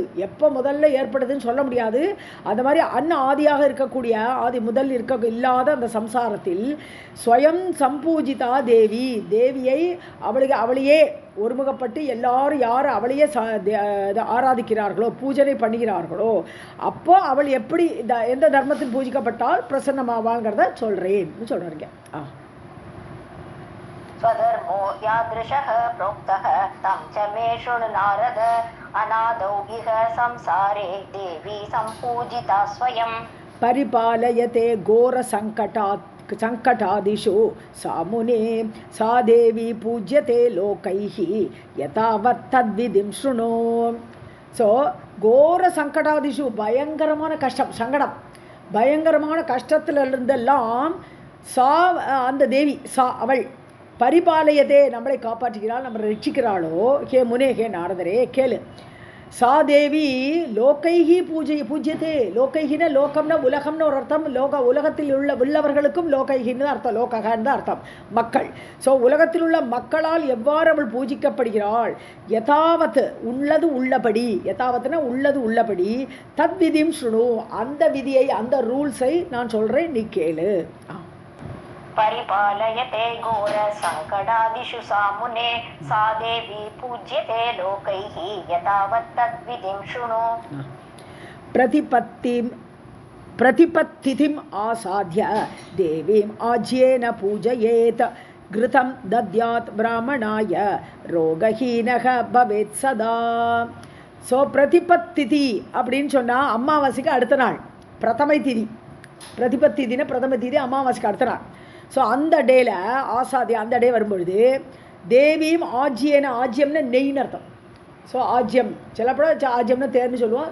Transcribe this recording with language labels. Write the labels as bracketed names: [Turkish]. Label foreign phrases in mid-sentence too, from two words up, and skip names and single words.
[Tamil] எப்போ முதல்ல ஏற்படுதுன்னு சொல்ல முடியாது. அந்த மாதிரி ஆதியாக இருக்கக்கூடிய, ஆதி முதல் இல்லாத அந்த சம்சாரத்தில் [Sanskrit] स्वयं सम्पूजिता देवी, [Tamil] தேவியை அவளையே ஒருமுகப்பட்டு எல்லாரும் யார் அவளையே ஆராதிக்கிறார்களோ, பூஜனை பண்ணுகிறார்களோ, அப்போ அவள் எப்படி எந்த தர்மத்தில் பூஜிக்கப்பட்டால் பிரசன்னமாவாங்கிறத சொல்கிறேன்னு சொல்கிறாங்க. [Sanskrit] स्वधर्मो यादृशः प्रोक्तः तं च मे शृणु नारद अनादौ इह संसारे देवी सम्पूजिता स्वयं परिपालयते घोरसङ्कटादिषु सा मुने सा देवी पूज्यते लोकैः यथावत् तद्विधिं शृणु. [Tamil] ஸோ [Sanskrit] घोरसङ्कटादिषु, [Tamil] பயங்கரமான கஷ்டம், சங்கடம், பயங்கரமான கஷ்டத்தில் இருந்தெல்லாம் அந்த தேவி அவள் பரிபாலயதே, நம்மளை காப்பாற்றுகிறாள், நம்மளை ரட்சிக்கிறாளோ. [Sanskrit] हे मुने, [Tamil] ஹே நாரதரே கேளு. [Sanskrit] सा देवी लोकैः पूज्यते. [Tamil] லோகைஹின லோகம்னா உலகம்னு ஒரு அர்த்தம். உலகத்தில் உள்ளவர்களுக்கும் லோகைஹின்னு அர்த்தம், லோககான்னு அர்த்தம், மக்கள். ஸோ உலகத்தில் உள்ள மக்களால் எவ்வாறு அவள் பூஜிக்கப்படுகிறாள்? யதாவத், உள்ளது உள்ளபடி, யதாவத்னா உள்ளது உள்ளபடி, [Sanskrit] तद्विधिं शृणु, [Tamil] அந்த விதியை, அந்த ரூல்ஸை நான் சொல்கிறேன், நீ கேளு. [Sanskrit] परिपालयते घोर संकटादिषु सा मुने सा देवी पूज्यते लोकैः यथावत् तद्विधिं शृणु. प्रतिपत्तिथिम् आसाद्य देवीम् आज्येन पूजयेत् घृतं दद्यात् ब्राह्मणाय रोगहीनः भवेत् सदा. [Tamil] ஸோ பிரதிபத்திதி அப்படின்னு சொன்னால் அமாவாசைக்கு அடுத்த நாள் பிரதமை திதி. பிரதிபத்திதினா பிரதம திதி, அமாவாசைக்கு அடுத்த நாள். ஸோ அந்த டேல ஆசாதி, அந்த டே வரும்பொழுது தேவியும் ஆஜ்யம்னா, ஆஜ்யம்னா நெய்ன்னு அர்த்தம். ஸோ ஆஜ்யம் சிலப்பட ஆஜ்யம்னா தேர்னு சொல்லுவோம்.